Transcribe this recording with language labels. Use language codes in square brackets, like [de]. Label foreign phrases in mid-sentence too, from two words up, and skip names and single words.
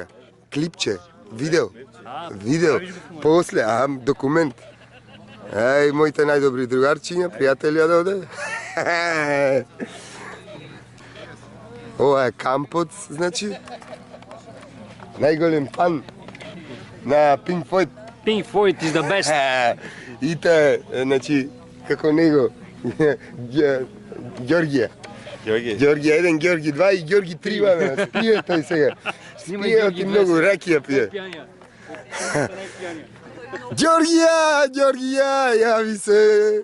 [mk] Клипче. Видео. После, документ. Моите најдобри другарчиња, пријатели од овде. Ова е кампот, значи. Најголем фан на Pink Floyd. [en] Pink Floyd is the best. [mk] И те, значи, како него, Ѓоргија. Ѓорги 1, Ѓорги 2 и Ѓорги 3, бе, спие тој сега. Спие ти многу ракија пие. Ѓоргија, јави се.